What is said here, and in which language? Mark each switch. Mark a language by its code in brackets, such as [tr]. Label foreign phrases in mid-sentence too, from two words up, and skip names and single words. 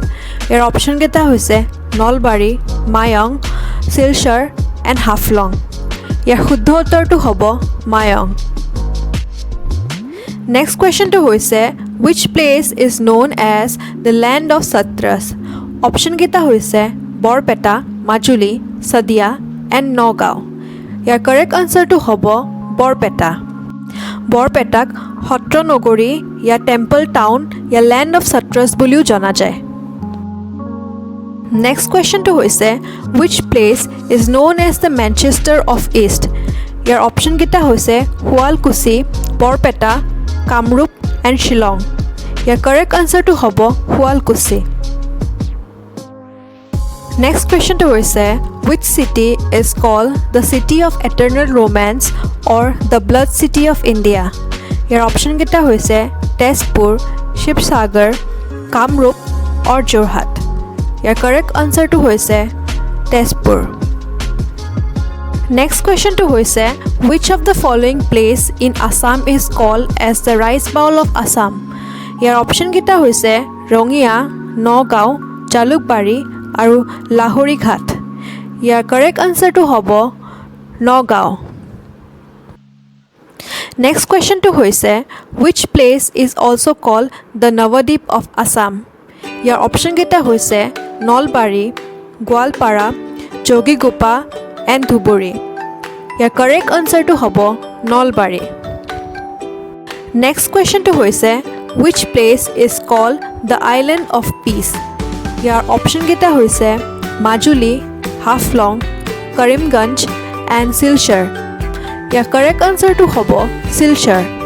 [as] ইয়াৰ অপশ্যন কেইটা হৈছে নলবাৰী, মায়ং, শিলচৰ এণ্ড হাফলং। ইয়াৰ শুদ্ধ উত্তৰটো হ'ব মায়ং। [en] next question হৈছে which place is known as the land of Satras? [as] অপশ্যন কেইটা হৈছে বৰপেটা, মাজুলী, শদিয়া এণ্ড নগাঁও। ইয়াৰ [en] correct answer [as] হ'ব বৰপেটা। বৰপেটাক সত্ৰ নগৰী या [en] temple town [as] या [en] land of Satras [as] বুলিও জনা যায়। [en] next question হৈছে which place is known as the Manchester of East? [as] ইয়াৰ অপশ্যন কেইটা হৈছে শুৱালকুছি, বৰপেটা, কামৰূপ এণ্ড শ্বিলং। ইয়াৰ কাৰেক্ট আনসাৰটো হ'ব শুৱালকুছি। [en] next question হৈছে which city is called the city of eternal romance or the blood city of India? [as] ইয়াৰ অপশ্যন কেইটা হৈছে তেজপুৰ, শিৱসাগৰ, কামৰূপ অৰ যোৰহাট। ইয়াৰ [en] correct answer [as] হৈছে তেজপুৰ। [en] next question হৈছে which of the following place in Assam is called as the rice bowl of Assam? [as] ইয়াৰ অপশ্যন কেইটা হৈছে ৰঙিয়া, নগাঁও, জালুকবাৰী আৰু লাহৰি ঘাট। ইয়াৰ কাৰেক্ট আনসাৰটো হ'ব নগাঁও [en] Next question [as] টো হৈছে [en] which place is also called the Navadip of Assam Your option [as] কেইটা হৈছে [en] Nolbari Gwalpara Jogigupa and Dhuburi Your correct answer [as] টো হ'ব [en] Nolbari Next question [as] টো হৈছে [en] which place is called the Island of Peace Your option [as] কেইটা হৈছে [en] Majuli Haflong Karimganj and Silchar Your correct answer [as] টো হ'ব [en] Silchar